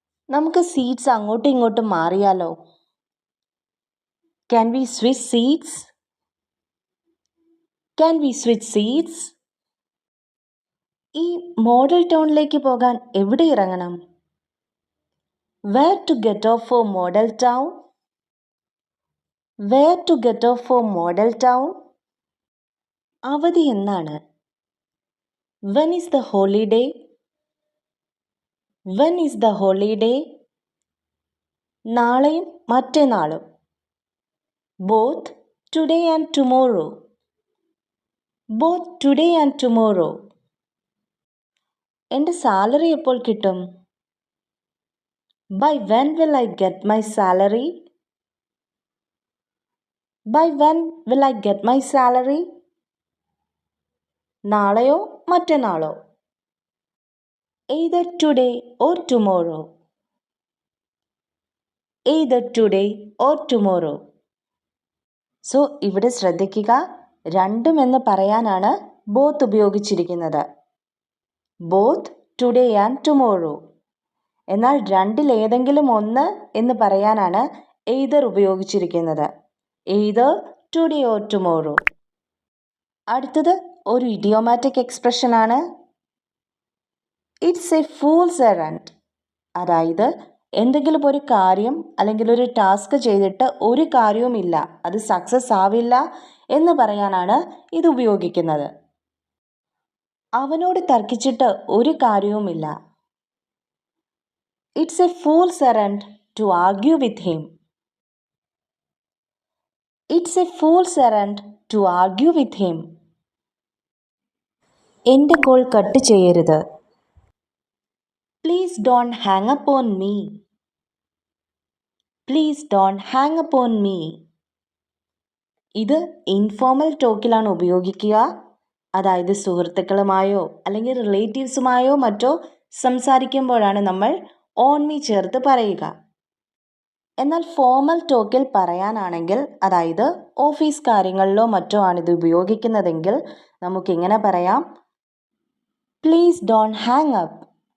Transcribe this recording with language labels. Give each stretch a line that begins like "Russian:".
Malayalam: നമുക്ക് സീറ്റ്സ് അങ്ങോട്ടും ഇങ്ങോട്ടും മാറിയാലോ?
English: Can we switch seats? Can we switch seats?
Malayalam: ഈ മോഡൽ ടൗണിലേക്ക് പോകാൻ എവിടെ ഇറങ്ങണം?
English: Where to get off for Model Town? Where to get off for Model Town?
Malayalam: അവധി എന്നാണ്?
English: When is the holiday? When is the holiday?
Malayalam: നാളെയും മറ്റന്നാളും.
English: Both today and tomorrow. Both today and tomorrow.
Malayalam: എൻ്റെ salary എപ്പോൾ കിട്ടും?
English: By when will I get my salary? By when will I get my salary?
Malayalam: നാളെയോ മറ്റന്നാളോ?
English: Either today or tomorrow. Either today or tomorrow.
Malayalam: So ഇവിടെ ശ്രദ്ധിക്കുക, രണ്ടും എന്ന് പറയാനാണ് ബോത്ത് ഉപയോഗിച്ചിരിക്കുന്നത്.
English: Both today and tomorrow.
Malayalam: എന്നാൽ രണ്ടിൽ ഏതെങ്കിലും ഒന്ന് എന്ന് പറയാനാണ് എയ്തർ ഉപയോഗിച്ചിരിക്കുന്നത്.
English: Either today or tomorrow.
Malayalam: അടുത്തത് ഒരു ഇഡിയോമാറ്റിക് എക്സ്പ്രഷൻ ആണ്.
English: It's a fool's errand.
Malayalam: അതായത് എന്തെങ്കിലും ഒരു കാര്യം അല്ലെങ്കിൽ ഒരു ടാസ്ക് ചെയ്തിട്ട് ഒരു കാര്യവുമില്ല, അത് സക്സസ് ആവില്ല എന്ന് പറയാനാണ് ഇത് ഉപയോഗിക്കുന്നത്. അവനോട് തർക്കിച്ചിട്ട് ഒരു കാര്യവുമില്ല.
English: It's a fool's errand to argue with him. It's a fool's errand to argue with him.
Malayalam: എൻ്റെ കോൾ കട്ട് ചെയ്യരുത്.
English: Please don't hang up on me. Please don't hang up on me.
Malayalam: ഇത് ഇൻഫോർമൽ ടോക്കിലാണ് ഉപയോഗിക്കുക. അതായത് സുഹൃത്തുക്കളുമായോ അല്ലെങ്കിൽ റിലേറ്റീവ്സുമായോ മറ്റോ സംസാരിക്കുമ്പോഴാണ് നമ്മൾ ഓൺ മീ ചേർത്ത് പറയുക. എന്നാൽ ഫോർമൽ ടോക്കിൽ പറയാനാണെങ്കിൽ, അതായത് ഓഫീസ് കാര്യങ്ങളിലോ മറ്റോ ആണിത് ഉപയോഗിക്കുന്നതെങ്കിൽ നമുക്കിങ്ങനെ പറയാം,
English: Please don't hang up.